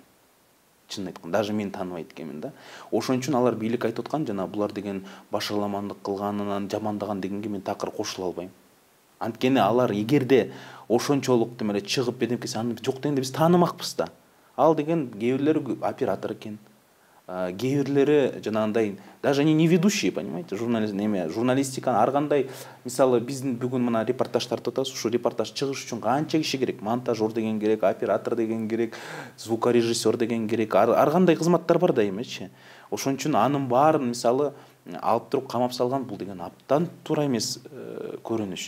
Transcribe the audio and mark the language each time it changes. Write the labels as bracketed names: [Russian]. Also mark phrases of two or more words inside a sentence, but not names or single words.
[Kyrgyz] Чынын айтканда, даже мен тааныбайт экенмин да. Ошон үчүн алар бийлик айтып аткан жана булар деген башаламандык кылганынан, жамандаган дегенге мен такыр кошула албайм. Анткени алар эгерде ошончолук демеле чыгып бедемкесе аны жок дегенде биз таанымакпыз да. Ал деген кээ бирлери оператор экен. Кээ бирлери жанагындай [Russian] даже они не ведущие, понимаете? [Kyrgyz] Журналистика ар кандай, мисалы биздин бүгүн мына репортаж тартып атабыз, ушу репортаж чыгыш үчүн канча киши керек? Монтажер деген керек, оператор деген керек, звукорежиссер деген керек. Ар кандай кызматтар бар да эмечи. Ошон үчүн анын баарын мисалы алып туруп камап салган, бул деген аптан туура эмес көрүнүш.